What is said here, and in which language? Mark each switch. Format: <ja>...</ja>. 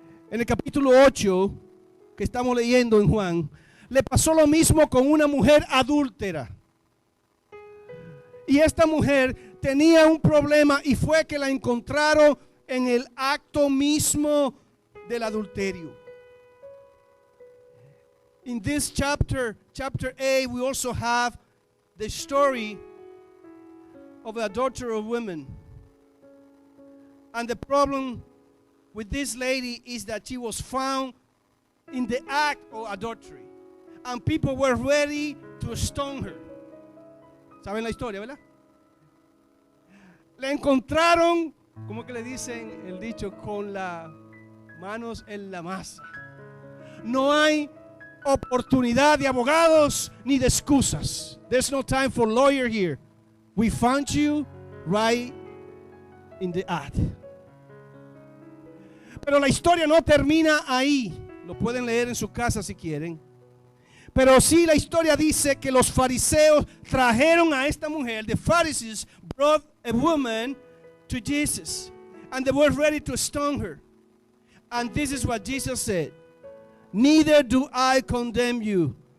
<es>En el capítulo 8 que estamos leyendo en Juan, le pasó lo mismo con una mujer adúltera. Y esta mujer tenía un problema y fue que la encontraron en el acto mismo del adulterio.</es> <en>In this chapter 8, we also have the story of the adulterer of women. And the problem with this lady is that she was found in the act of adultery. And people were ready to stone her.</en> <es>¿Saben la historia, verdad? La encontraron, como que le dicen el dicho, con las manos en la masa. No hay oportunidad de abogados ni de excusas.</es> <en>There's no time for lawyer here. We found you right in the act.</en> <es>Pero la historia no termina ahí. Lo pueden leer en su casa si quieren. Pero sí, la historia dice que los fariseos trajeron a esta mujer.</es> <en>The Pharisees brought a woman to Jesus, and they were ready to stone her. And this is what Jesus said: neither do I condemn you.</en>